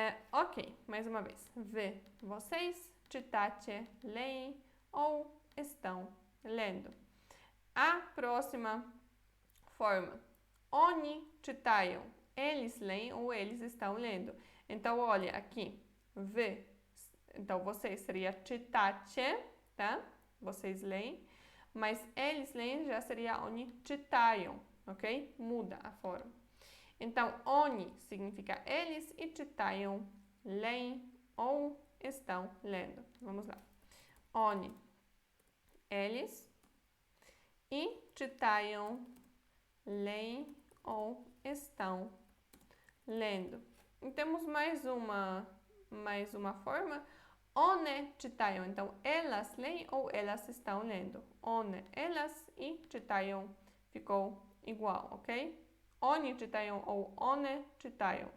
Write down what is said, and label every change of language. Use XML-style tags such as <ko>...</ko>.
<pt>Ok, mais uma vez. Wy, vocês, czytacie, leem ou estão lendo. A próxima forma.</pt> <pl>Oni czytają.</pl> <pt>Eles leem ou eles estão lendo. Então, olha aqui. Wy. Então, vocês seria czytacie, tá? Vocês leem. Mas eles leem já seria</pt> <pl>oni czytają,</pl> <pt>ok? Muda a forma. Então, oni significa eles e czytają, leem ou estão lendo. Vamos lá. Oni, eles e czytają, leem ou estão lendo. E temos mais uma forma.</pt> <pl>One czytają.</pl> <pt>Então, elas leem ou elas estão lendo. One, elas e czytają ficou igual, ok?</pt> <pl>Oni czytają ou one czytają.</pl>